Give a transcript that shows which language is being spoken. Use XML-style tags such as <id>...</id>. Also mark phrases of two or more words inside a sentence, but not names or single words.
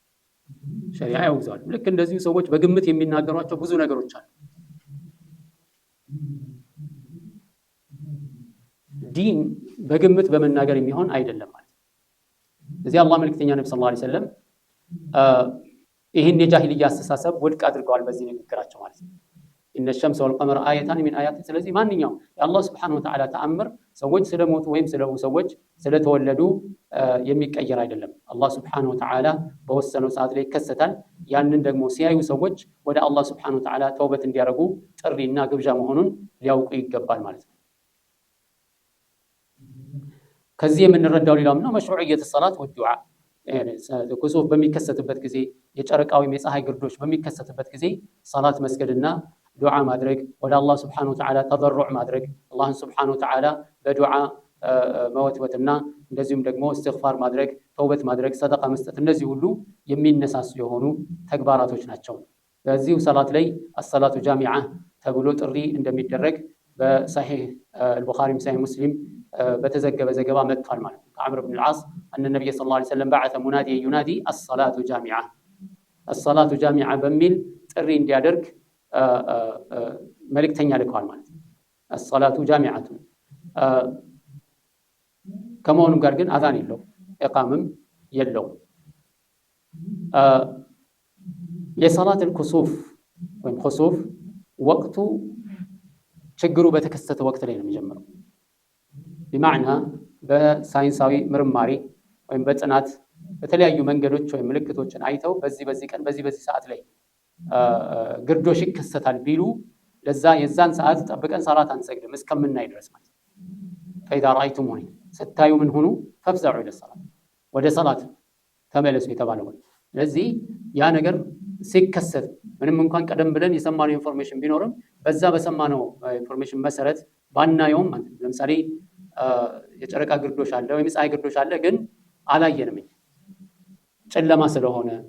<am>ልክ እንደዚህ ሰዎች በግምት የሚናገሯቸው ብዙ ነገሮች አሉ ዲን በግምት በመናገር የሚሆን አይደለም ማለት እዚህ አላህ መልእክተኛ ነብዩ</am> <ar>صلى الله عليه وسلم</ar> <am>ይሄን የጃሂልያ አስተሳሰብ ውድቅ አድርገዋል በዚህ ንግግራቸው ማለት ነው</am> <ar>إن الشمس والقمر آيتان من آيات</ar> <am>ስለዚህ ማንኛውም የአላህ</am> <ar>سبحانه وتعالى</ar> <am>ተአምር ሰዎች ስለሞቱ ወይም ሰዎች ስለተወለዱ የሚቀየር አይደለም አላህ</am> <ar>سبحانه وتعالى</ar> <am>በወሰነው ሰዓት ላይ ይከሰታል ያንን ደግሞ ሲያዩ ሰዎች ወደ አላህ</am> <ar>سبحانه وتعالى</ar> <am>ተውበት እንዲያደርጉ ጥሪና ግብዣ መሆኑን ሊያውቁ ይገባል ማለት ነው ከዚህ የምንረዳው ሌላው ነው መሽሩዕየት</am> <ar>الصلاة والدعاء</ar> <am>ኩሱፍ በሚከሰትበት ጊዜ የጨረቃ ወይም የፀሐይ ግርዶሽ በሚከሰትበት ጊዜ ሰላት መስገድና ዱዓ ማድረግ ወደ አላህ</am> <ar>سبحانه وتعالى</ar> <am>ተضرع ማድረግ አላህን</am> <ar>سبحانه وتعالى</ar> <am>በዱዓ መወትወትና እንደዚሁም ደግሞ እስትግፋር ማድረግ ተውበት ማድረግ ሰደቃ መስጠት እነዚህ ሁሉ የሚነሳሱ የሆኑ ተግባራቶች ናቸው በዚሁ ሰላት ላይ</am> <ar>الصلاة جامعة</ar> <am>ተብሎ ጥሪ እንደሚደረግ በሰሂህ</am> <ar>البخاري وصحيح مسلم</ar> <am>በተዘገበ ዘገባ መጥቷል ማለት ነው ከዓምር ኢብኑ አልዓስ</am> <ar>ان النبي صلى الله عليه وسلم بعث مناديا ينادي الصلاة جامعة</ar> <am>በሚል ጥሪ እንዲያደርግ መልእክተኛ ልከዋል ማለት ነው</am> <ar>الصلاة جامعة</ar> <am>ከመሆኑም ጋር ግን አዛን የለው ኢቃምም የለው የሰላት الكسوف ወይም ኩሱፍ ወቅቱ ችግሩ በተከሰተ ወቅት ላይ ነው የሚጀምረው بمعنى በሳይንሳዊ ምርማሪ ወይም በጥናት በተለያዩ መንገዶች ወይም ምልክቶችን አይተው በዚህ ቀን በዚህ ሰዓት ላይ ግርዶሽ ይከሰታል ቢሉ ለዛ የዛን ሰዓት ጠብቀን ሰላት አንሰግድም እስከምናይ ድረስ ማለት ነው</am> <ar>فإذا رأيتموه</ar> <am>ስታዩ ምን ሆኑ</am> <ar>فافزعوا إلى الصلاة</ar> <am>ወደ ሰላት ተመለሱ የተባለው ስለዚህ ያ ነገር ሲከሰት ምንም እንኳን ቀደም ብለን የሰማነው ኢንፎርሜሽን ቢኖርም በዛ በሰማነው ኢንፎርሜሽን መሰረት ባናየውም ለምሳሌ የጨረቃ ግርዶሽ አለ ወይም ፀሐይ ግርዶሽ አለ ግን አላየንም ጨለማ ስለሆነ</am>